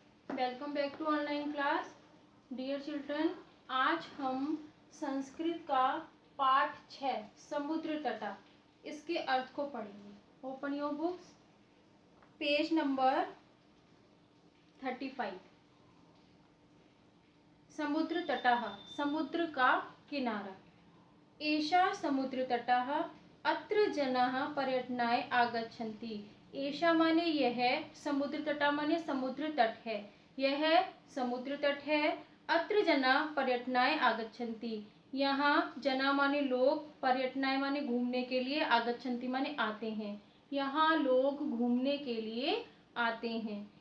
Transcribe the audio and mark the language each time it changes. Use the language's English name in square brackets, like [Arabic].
[English] Welcome back to online class. Dear children, [Hindi] आज हम संस्कृत का पाठ 6 समुद्र तटा इसके अर्थ को पढ़ेंगे। [English] Open your books, page number 35। [Sanskrit] समुद्र तटः, [Hindi] समुद्र का किनारा। [Sanskrit] एषा समुद्र तटः अत्र जनाः पर्यटनाय आगच्छन्ति। [Hindi] एषा माने यह, समुद्र तटा माने समुद्र तट है, यह समुद्र तट है। अत्र जना पर्यटनाय आगच्छन्ति, यहाँ जना माने लोग, पर्यटनाय माने घूमने के लिए, आगच्छन्ति माने आते हैं, यहाँ लोग घूमने के लिए आते हैं।